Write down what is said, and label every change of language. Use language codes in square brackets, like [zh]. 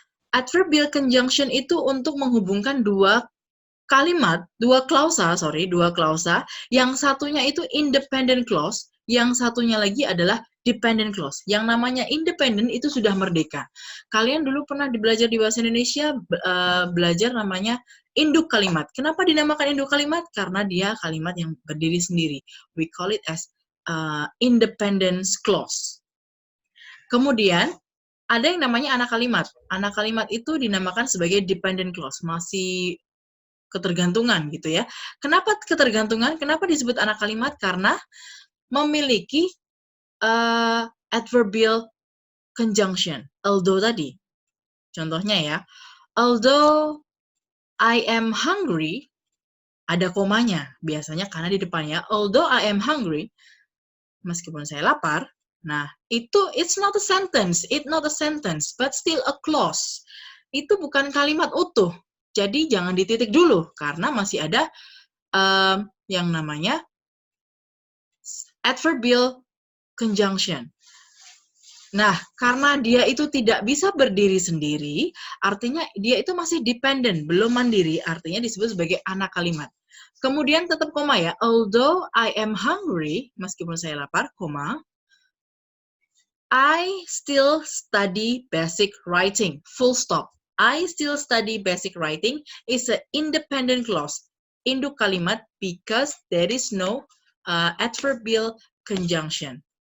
[id] Adverbial conjunction itu untuk menghubungkan dua klausa, yang satunya itu independent clause, yang satunya lagi adalah dependent clause. Yang namanya independent itu sudah merdeka. Kalian dulu pernah belajar di bahasa Indonesia, belajar namanya induk kalimat. Kenapa dinamakan induk kalimat? Karena dia kalimat yang berdiri sendiri. [en] We call it as independence clause. [id] Kemudian, ada yang namanya anak kalimat. Anak kalimat itu dinamakan sebagai dependent clause, masih ketergantungan gitu ya. Kenapa ketergantungan? Kenapa disebut anak kalimat? Karena memiliki adverbial conjunction, although tadi. Contohnya ya, [en] although I am hungry, [id] ada komanya biasanya karena di depannya, although I am hungry, meskipun saya lapar. [en] Nah, itu it's not a sentence, but still a clause. [id] Itu bukan kalimat utuh. Jadi jangan dititik dulu karena masih ada yang namanya adverbial conjunction. Nah, karena dia itu tidak bisa berdiri sendiri, artinya dia itu masih dependent, belum mandiri, artinya disebut sebagai anak kalimat. Kemudian tetap koma ya, [en] although I am hungry, [id] meskipun saya lapar, koma, [en] I still study basic writing, full stop. I still study basic writing is an independent clause, [id] induk kalimat, [en] because there is no adverbial conjunction.